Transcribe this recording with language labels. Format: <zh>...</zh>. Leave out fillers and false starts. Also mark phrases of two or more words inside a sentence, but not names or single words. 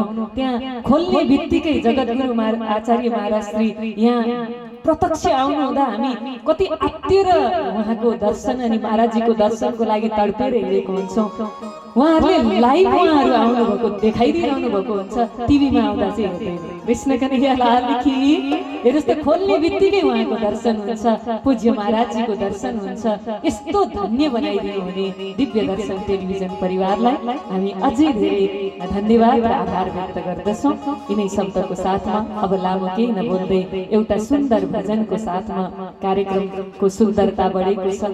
<ne>त्यहाँ खोल्ने बित्तिकै जगद्गुरु आचार्य महाराज श्री यहाँ प्रत्यक्ष आउनु हुँदा हामी कति आत्तिएर उहाँको दर्शन अनि महाराजजीको दर्शनको लागि तडपेर हिँडेको हुन्छौँ। उहाँहरूले लाइभ उहाँहरू आउनुभएको देखाइदिइरहनु भएको हुन्छ, टिभीमा आउँदा चाहिँ हेर्दैन।</ne> <hi>कृष्ण कन्हैया लाल की</hi> <ne>हे जस्तो खोल्ने बित्तिकै उहाँको दर्शन हुन्छ, पूज्य महाराजजीको दर्शन हुन्छ। यस्तो धन्य बनाइदिनु हुने दिव्य दर्शन टेलिभिजन परिवारलाई हामी अझै धेरै धन्यवाद र आभार व्यक्त गर्दछौँ। यिनै शब्दको साथमा अब लामो केही नबोल्दै एउटा सुन्दर भजनको साथमा कार्यक्रमको सुन्दरता बढेको छ।</ne>